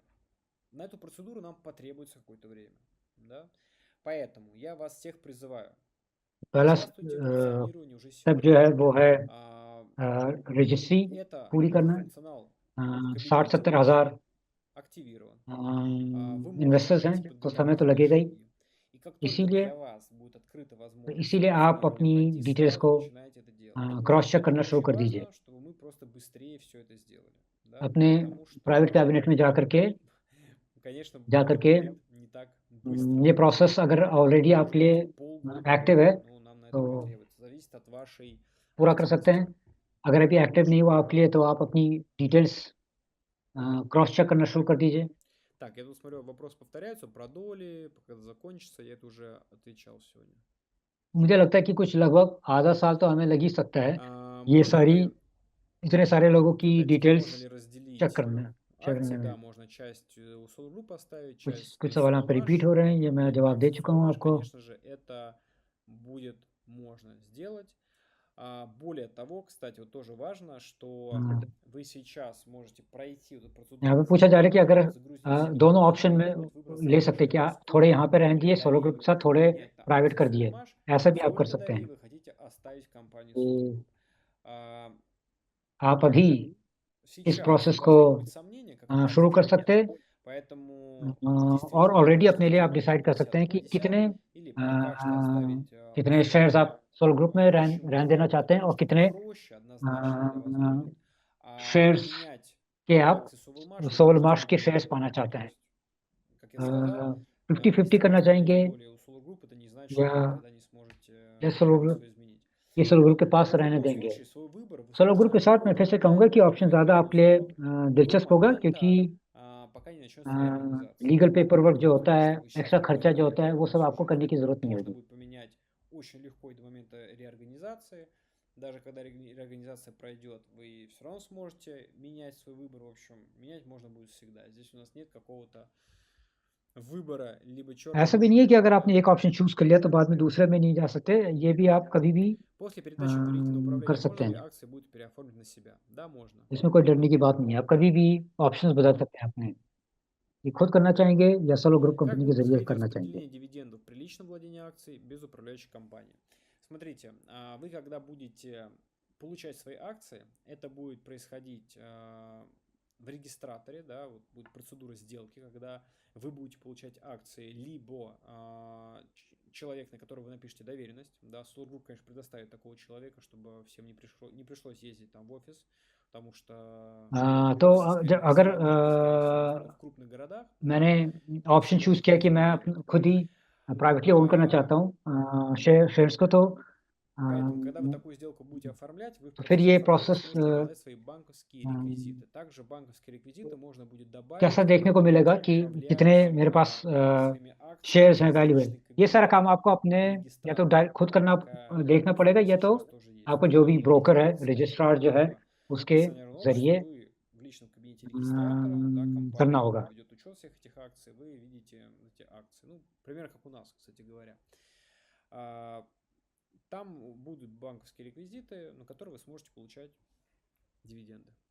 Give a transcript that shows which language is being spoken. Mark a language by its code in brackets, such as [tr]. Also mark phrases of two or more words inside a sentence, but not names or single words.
[ru] На эту процедуру нам потребуется какое-то время, да. Поэтому я вас всех призываю, [hi] पहला [ru] участвуйте в акционировании уже [hi] स्टेप [ru] сегодня. [hi] जो है वो है रजिस्ट्री [ru] Это [hi] पूरी करना है. [ru] функционал в [hi] 60-70 [ru] кабинете [hi] हज़ार [ru] активирован. Вы можете [hi] इन्वेस्टर्स हैं, [ru] пройти [hi] तो समय तो [ru] подготовительные [hi] लगेगा ही. [ru] шаги. И как только [hi] इसीलिए [ru] для вас будет открыта возможность [hi] इसीलिए आप [ru] акционирования [hi] अपनी [ru] пройти, [hi] डिटेल्स [ru] сразу [hi] को [ru] начинайте это делать. [en] cross check [ru] Это [hi] करना शुरू [ru] очень [hi] कर दीजिए. [ru] важно, чтобы мы просто быстрее все это сделали. Да? [hi] अपने [ru] Потому [hi] प्राइवेट [ru] что, [hi] कैबिनेट में जा करके [ru] конечно, [hi] जा [ru] это [hi] करके [ru] будет не так быстро. [hi] ये प्रोसेस अगर ऑलरेडी [ru] Может [hi] आपके लिए [ru] быть, полгода, [hi] एक्टिव है, [ru] ну, нам на это [hi] तो [ru] потребуется. Зависит от вашей [hi] पूरा कर सकते हैं. [ru] активности. [hi] अगर अभी एक्टिव नहीं हुआ आपके लिए, तो आप अपनी डिटेल्स [en] cross check [hi] करना शुरू कर दीजिए. [ru] Так, я тут смотрю, вопрос повторяется про доли, пока это закончится, я это уже отвечал сегодня. [hi] मुझे लगता है कि कुछ लगभग आधा साल तो हमें लग ही सकता है ये [ru] Можно [hi] सारी [ru] ли, [hi] इतने सारे लोगों की [ru] опять-таки, [hi] डिटेल्स [ru] можно ли [hi] चेक [ru] разделить [hi] करने [ru] акции? [hi] में. [ru] Да, можно часть у Solar Group поставить, [hi] कुछ [ru] часть [hi] कुछ [ru] на [hi] सवाल यहाँ पे [ru] Sovelmash. [hi] रिपीट हो रहे हैं, ये मैं जवाब दे [ru] Акции [hi] चुका हूँ [ru] Sovelmash, [hi] आपको. [ru] конечно же, это будет можно сделать. Более того, кстати, вот тоже важно, что вы сейчас можете пройти эту процедуру. [hi] यहाँ पे पूछा जा रहा है कि अगर [ru] загрузить все [hi] दोनों [ru] документы, [hi] ऑप्शन में [ru] вот выбрав [hi] ले [ru] самый [hi] सकते हैं, [ru] большой [hi] क्या [ru] риск, [hi] थोड़े यहाँ पे रहने दिए, सोलो ग्रुप [ru] доверие [hi] के साथ थोड़े [ru] принять на [hi] प्राइवेट [ru] акции [hi] कर दिए, [ru] Sovelmash, [hi] ऐसा भी आप कर [ru] сколько [hi] सकते [ru] доверия [hi] हैं. [ru] вы хотите оставить в компании [hi] कि [ru] Solar Group. А, [hi] आप अभी इस [ru] Сейчас у [hi] प्रोसेस [ru] вас [hi] को [ru] могут быть сомнения, как это [hi] शुरू कर [ru] сделать, [hi] सकते हैं, [ru] поэтому [hi] और [ru] действительно [hi] ऑलरेडी [ru] вы [hi] अपने लिए आप [ru] можете डिसाइड कर 50 [hi] सकते हैं [ru] на [hi] कि [ru] 50 [hi] कितने [ru] или пока что оставить у [hi] कितने [ru] Solar [hi] शेयर्स [ru] Group. [hi] आप सोलो ग्रुप में [ru] Почему? [hi] रहने देना चाहते हैं, [ru] Потому [hi] और [ru] что [hi] कितने [ru] проще однозначно для вас будет [hi] शेयर्स [ru] менять [hi] के आप [ru] акции Sovelmash вы [hi] सोल [ru] можете [hi] मार्श के [ru] любые. [hi] शेयर्स पाना चाहते [ru] То [hi] हैं. [ru] есть, как я сказал, [hi] 50-50 [ru] если [hi] करना [ru] вы поменяете [hi] चाहेंगे, [ru] доли у Solar Group, это не значит, что [hi] या [ru] вы никогда не сможете [hi] या सोलो [ru] все [hi] ग्रुप [ru] изменить. [hi] ये सोलो ग्रुप के पास [ru] Но в [hi] रहने [ru] любом [hi] देंगे. [ru] случае свой выбор вы [hi] सोलो ग्रुप के [ru] сможете [hi] साथ मैं फिर से कहूँगा कि ऑप्शन ज़्यादा आपके लिए दिलचस्प [ru] до [hi] होगा, क्योंकि [ru] момента, пока не начнется реорганизация. [en] legal paper work जो [ru] Это [hi] होता [ru] значит, [hi] है, [ru] что вы сейчас [hi] एक्स्ट्रा खर्चा जो [ru] выбрали [hi] होता है, वो सब आपको करने की ज़रूरत नहीं [ru] можно [hi] होगी. [ru] будет поменять очень легко и до момента реорганизации. Даже когда реорганизация пройдет, вы все равно сможете менять свой выбор. В общем, менять можно будет всегда. Здесь у нас нет какого-то выбора, либо черного. [hi] ऐसा भी नहीं है कि अगर आपने एक [en] option choose [hi] कर लिया तो बाद में दूसरे में नहीं जा सकते. ये भी आप कभी भी [ru] После передачи доверительного [hi] कर [ru] управления [hi] सकते [ru] можно ли [hi] हैं. [ru] акции будут переоформить на себя? Да, можно. [hi] इसमें कोई डरने की बात नहीं है. आप कभी भी ऑप्शंस बदल सकते हैं अपने. ये खुद करना चाहेंगे या सोलो ग्रुप [ru] Как [hi] कंपनी के [ru] будет [hi] जरिए [ru] происходить [hi] करना चाहेंगे. [ru] распределение дивидендов при личном владении акций без управляющей компании? Смотрите, вы когда будете получать свои акции, это будет происходить в регистраторе, да, вот будет процедура сделки, когда вы будете получать акции, либо человек, на которого вы напишете доверенность, да, Solar Group, конечно, предоставит такого человека, чтобы всем не пришлось ездить там в офис, потому что [hi] तो [ru] офисы, скорее [hi] अगर [ru] всего, будут, в крупных городах. [hi] मैंने [en] option choose [hi] किया कि मैं खुद ही [en] privately own [hi] करना चाहता हूँ शेयर्स को, तो [ru] Поэтому, когда вы такую сделку будете оформлять, вы в [hi] तो फिर [ru] процессе [hi] ये [ru] оформления [hi] प्रोसेस [ru] сможете указать свои банковские реквизиты. Также банковские реквизиты можно будет добавить, [hi] कैसा देखने को [ru] когда [hi] मिलेगा [ru] будете [hi] कि [ru] управлять [hi] कितने मेरे पास [ru] своими [hi] शेयर्स हैं, [ru] акциями в [hi] वैल्यू है. [ru] личный [hi] ये सारा [ru] кабинет [hi] काम आपको अपने या तो [ru] регистратора. [hi] खुद करना [ru] Такая [hi] देखना पड़ेगा, या तो [ru] возможность сейчас тоже есть. [hi] आपको जो भी ब्रोकर है, [ru] Регистрация [hi] रजिस्ट्रार जो है, उसके [ru] акционерного общества, [hi] जरिए [ru] вы в личном кабинете регистратора, да, [hi] करना [ru] компания [hi] होगा. [ru] ведет учет всех этих акций, вы видите эти акции. Ну, примерно как у нас, кстати говоря. Там будут банковские реквизиты, на которые вы сможете получать дивиденды.